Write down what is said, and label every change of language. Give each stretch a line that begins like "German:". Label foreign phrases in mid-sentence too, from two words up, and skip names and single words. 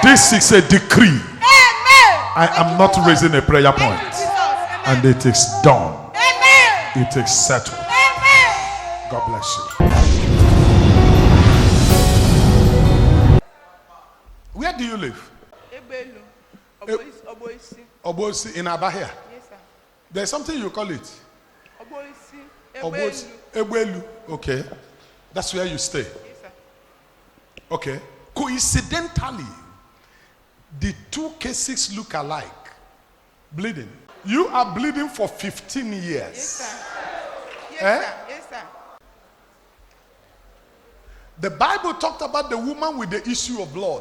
English: This is a decree. Amen. I am not raising a prayer point. And it is done. Amen. It is settled. Amen. God bless you. Where do you live? Ebelu. Oboisi. Obosi in Abia. Yes, sir. There's something you call it. Oboisi. Obosi. Ebelu. Ebelu. Okay. That's where you stay. Yes, sir. Okay. Coincidentally, the two cases look alike. Bleeding. You are bleeding for 15 years. Yes, sir. Yes, Eh? sir. Yes, sir. The Bible talked about the woman with the issue of blood.